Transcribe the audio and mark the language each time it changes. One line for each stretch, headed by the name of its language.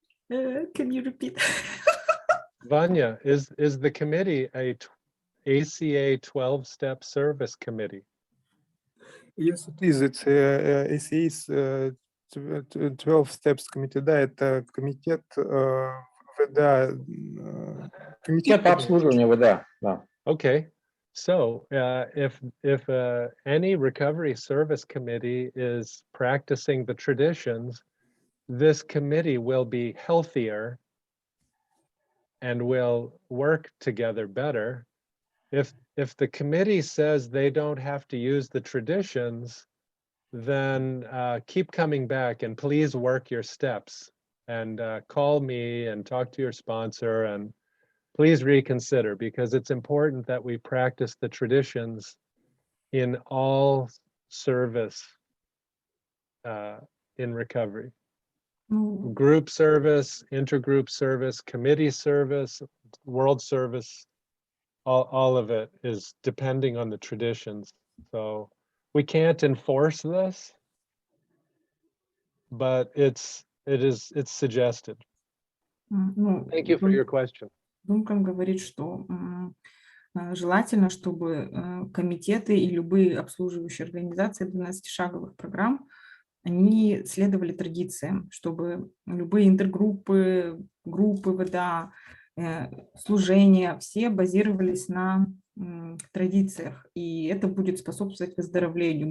English: Can you repeat? Vanya, is the committee a ACA 12-step service committee? Yes, it is. It's ACA's 12 steps committee.
Russian: Да, это комитет ВДА. Комитет по обслуживанию ВДА, да.
English: Okay, so if any recovery service committee is practicing the traditions, this committee will be healthier and will work together better. If the committee says they don't have to use the traditions, then keep coming back and please work your steps and call me and talk to your sponsor and please reconsider, because it's important that we practice the traditions in all service in recovery. Group service, intergroup service, committee service, world service, all of it is depending on the traditions. So we can't enforce this, but it's suggested. Ну, Thank you for your question.
Russian: Дункан говорит, что желательно, чтобы комитеты и любые обслуживающие организации 12-шаговых программ, они следовали традициям, чтобы любые интергруппы, группы ВДА, служения, все базировались на традициях, и это будет способствовать выздоровлению.